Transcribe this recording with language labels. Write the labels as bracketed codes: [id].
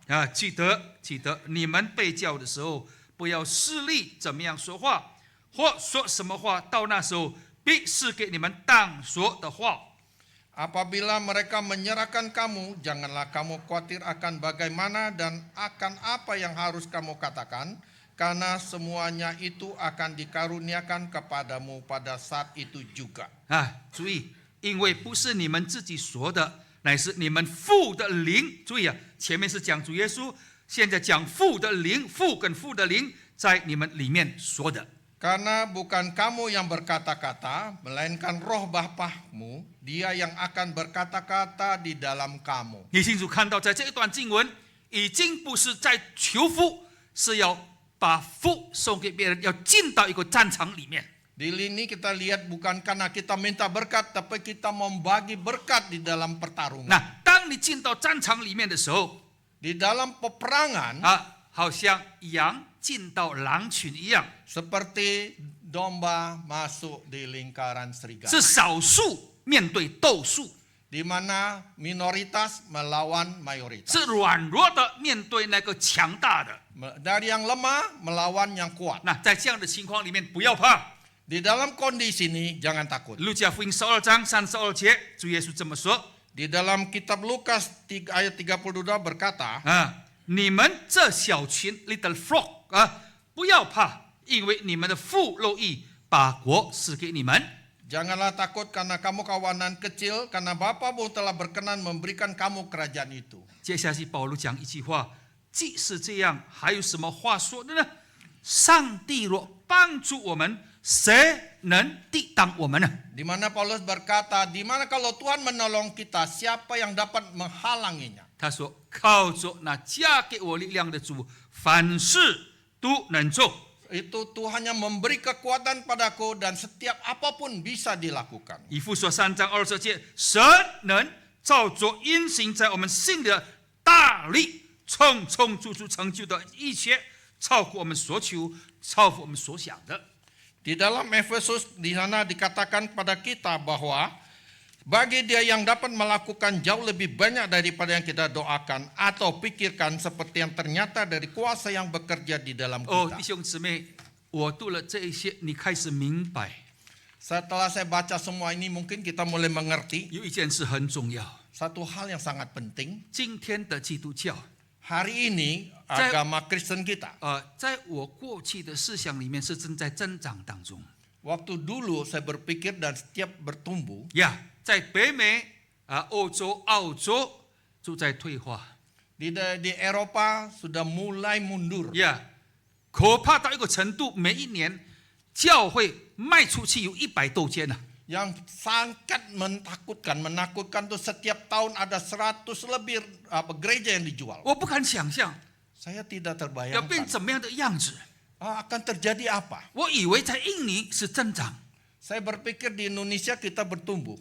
[zh] 啊，记得，你们被教的时候，不要势利怎么样说话，或说什么话，到那时候必是给你们当说的话。 [id] Apabila mereka menyerahkan kamu, janganlah kamu khawatir akan bagaimana dan akan apa yang harus kamu katakan, karena semuanya itu akan dikaruniakan kepadamu pada saat itu juga. [zh] 啊，注意，因为不是你们自己说的，乃是你们父的灵。注意啊，前面是讲主耶稣，现在讲父的灵，父跟父的灵在你们里面说的。 [id] Karena bukan kamu yang berkata-kata, melainkan roh Bapakmu, dia yang akan berkata-kata di dalam kamu. [zh] 你清楚看到，在这一段经文，已经不是在求福，是要把福送给别人，要进到一个战场里面。 [id] Di sini kita lihat bukan karena kita minta berkat, tapi kita membagi berkat di dalam pertarungan. [zh] 那当你进到战场里面的时候， [id] Di dalam peperangan, [zh] 啊，好像羊进到狼群一样， [id] seperti domba masuk di lingkaran serigala. [zh] 是少数面对斗数， [id] Di mana minoritas melawan mayoritas. [zh] 是软弱的面对那个强大的。 [id] Dari yang lemah melawan yang kuat. [zh] 那在这样的情况里面，不要怕。 [id] Di dalam kondisi ini jangan takut. [zh] 路加福音12章32节，主耶稣这么说： [id] Di dalam kitab Lukas ayat 32 berkata, [zh] 啊，你们这小群 [en] little flock [zh] 啊，不要怕，因为你们的父乐意把国赐给你们。 [id] Janganlah takut karena kamu kawanan kecil, karena Bapamu telah berkenan memberikan kamu kerajaan itu. [zh] 接下去保罗讲一句话：既是这样，还有什么话说的呢？上帝若帮助我们，谁能抵挡我们呢？ [id] Di mana Paulus berkata, di mana kalau Tuhan menolong kita, siapa yang dapat menghalanginya? [zh] 他说：靠着那加给我力量的主，凡事都能做。 [id] Itu Tuhan yang memberi kekuatan padaku dan setiap apapun bisa dilakukan. [zh] 以弗所3章20节，神能照着运行在我们心里的大力，充充足足成就的一切，超乎我们所求，超乎我们所想的。 [id] Di dalam Efesus di sana dikatakan pada kita bahwa bagi dia yang dapat melakukan jauh lebih banyak daripada yang kita doakan atau pikirkan, seperti yang ternyata dari kuasa yang bekerja di dalam 哦， kita. [zh] 弟兄姊妹，我读了这一些，你开始明白， [id] Setelah saya baca semua ini, mungkin kita mulai mengerti [zh] 有一件事很重要。 [id] satu hal yang sangat penting. [zh] 今天的基督教， [id] Hari ini agama Kristen kita, [zh] 在我过去的思想里面是正在增长当中。 [id] waktu dulu saya berpikir dan setiap bertumbuh, [zh] 呀，在北美、欧洲、澳洲就在退化。 [id] di Eropa sudah mulai mundur. [zh] 呀，可怕到一个程度，每一年教会卖出去有100多间呢。 [id] Yang sangat menakutkan tuh setiap tahun ada 100 lebih gereja yang dijual. [zh] 我不敢想象 [id] Saya tidak [zh] 要变 [id] terbayangkan [zh] 怎么样的样子。 [id] akan terjadi apa? [zh] 我以为在印尼是增长， [id] Saya berpikir di Indonesia kita bertumbuh.